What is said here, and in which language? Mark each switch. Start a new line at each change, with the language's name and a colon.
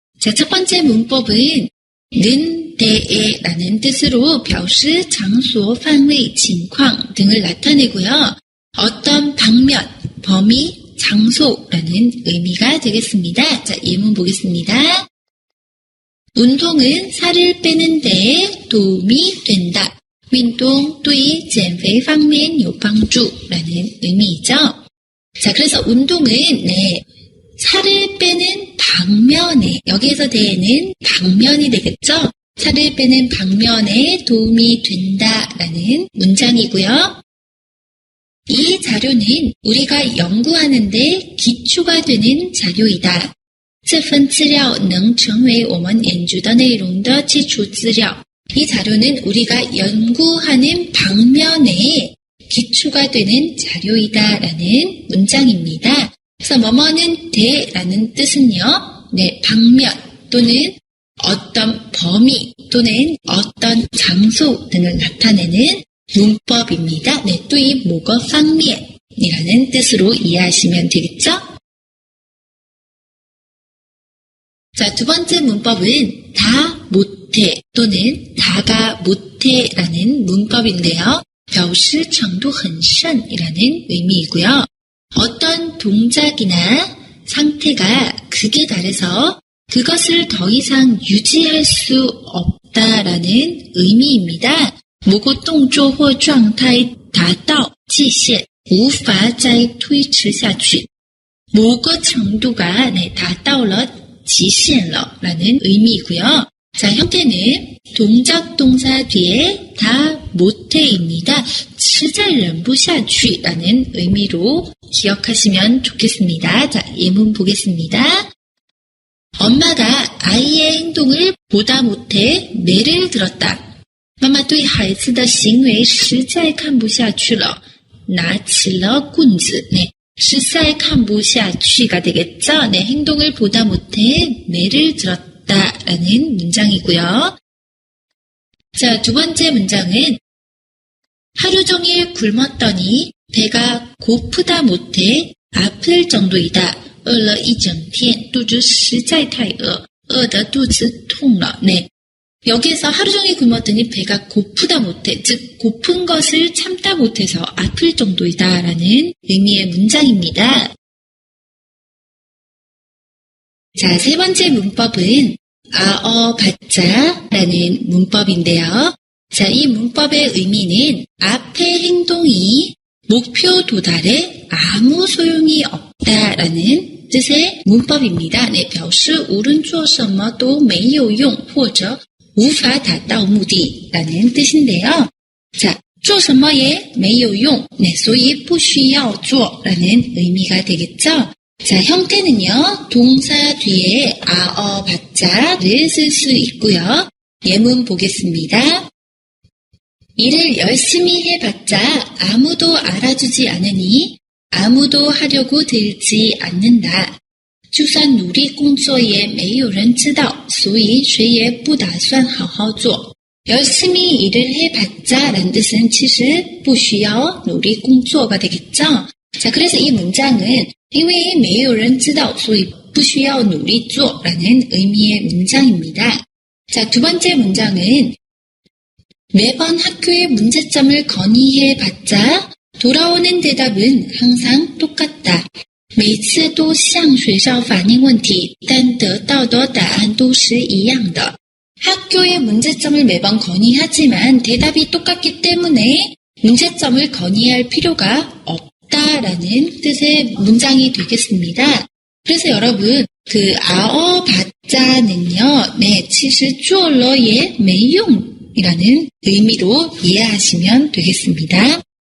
Korean: 자, 첫 번째 문법은 는, 대에라는 뜻으로
Chinese: 表示场所, 范围, 情况
Korean: 등을 나타내고요. 어떤 방면, 범위, 장소라는 의미가 되겠습니다. 자, 예문 보겠습니다. 운동은 살을 빼는 데 도움이 된다.
Chinese: 运动对减肥方面有帮助
Korean: 라는 의미이죠. 자, 그래서 운동은 살을 빼는 방면에, 여기에서 대는 방면이 되겠죠. 살을 빼는 방면에 도움이 된다라는 문장이고요. 이 자료는 우리가 연구하는데 기초가 되는 자료이다.
Chinese: 这份资料能成为我们研究的内容的基础资料.
Korean: 이 자료는 우리가 연구하는 방면에 기초가 되는 자료이다라는 문장입니다. 그래서 뭐뭐는 대라는 뜻은요, 방면 또는 어떤 범위 또는 어떤 장소 등을 나타내는 문법입니다. 또 이 모거 방면이라는 뜻으로 이해하시면 되겠죠? 자, 두 번째 문법은 다 못해 또는 다가 못해라는 문법인데요.
Chinese: 表示程度很深
Korean: 이라는 의미이고요. 어떤 동작이나 상태가 극에 달해서 그것을 더 이상 유지할 수 없다라는 의미입니다.
Chinese: 某个动作或状态达到极限，无法再推迟下去。某个程度가达到了极限了
Korean: 라는 의미이고요. 자, 형태는 동작 동사 뒤에 다 못해입니다.
Chinese: 实在忍不下去
Korean: 라는 의미로 기억하시면 좋겠습니다. 자, 예문 보겠습니다. 엄마가 아이의 행동을 보다 못해 매를 들었다.
Chinese: 妈妈对孩子的行为实在看不下去了，拿起了棍子。实在看不下去
Korean: 가 되겠죠. 행동을 보다 못해 매를 들었다라는 문장이고요. 자, 두 번째 문장은 하루 종일 굶었더니 배가 고프다 못해 아플 정도이다.
Chinese: 饿了一整天，肚子实在太饿，饿得肚子痛了。
Korean: 여기에서 하루 종일 굶었더니 배가 고프다 못해, 즉 고픈 것을 참다 못해서 아플 정도이다라는 의미의 문장입니다. 자, 세 번째 문법은 받자라는 문법인데요. 자, 이 문법의 의미는 앞의 행동이 목표 도달에 아무 소용이 없다라는 뜻의 문법입니다.
Chinese: 表示无论做什么都没有用或者无法达到目的
Korean: 라는 뜻인데요.
Chinese: 자, 做什么也没有用, 所以不需要做
Korean: 라는 의미가 되겠죠. 자, 형태는요, 동사 뒤에 받자를 쓸 수 있고요. 예문 보겠습니다. 일을 열심히 해봤자 아무도 알아주지 않으니 아무도 하려고 들지 않는다.
Chinese: 就算努力工作也没有人知道，所以谁也不打算好好做。
Korean: 열심히 일을 해봤자 라는 뜻은
Chinese: 其实不需要努力工作
Korean: 가 되겠죠. 자, 그래서 이 문장은
Chinese: 因为没有人知道，所以不需要努力做
Korean: 라는 의미의 문장입니다. 자, 두 번째 문장은 매번 학교에 문제점을 건의해봤자 돌아오는 대답은 항상 똑같다.
Chinese: 每次都向学校反映问题，但得到的答案都是一样的.
Korean: 학교에 문제점을 매번 건의하지만 대답이 똑같기 때문에 문제점을 건의할 필요가 없다라는 뜻의 문장이 되겠습니다. 그래서 여러분, 그 아어받자는요, 네,
Chinese: 其实做了也没用
Korean: 이라는 의미로 이해하시면 되겠습니다.